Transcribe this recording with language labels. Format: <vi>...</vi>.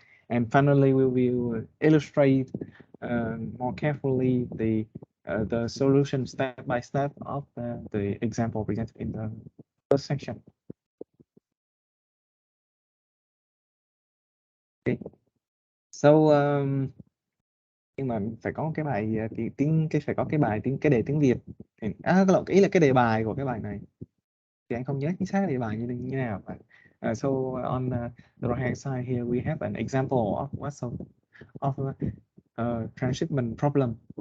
<en>And finally, we will illustrate more carefully the solution step by step of the example presented in the first section. Okay.</en> <vi>So nhưng mà phải có cái bài phải có cái bài cái đề tiếng Việt. Ý là cái đề bài của cái bài này thì anh không nhớ chính xác đề bài như nào.</vi> <en>So on the right hand side here we have an example of transshipment problem.</en>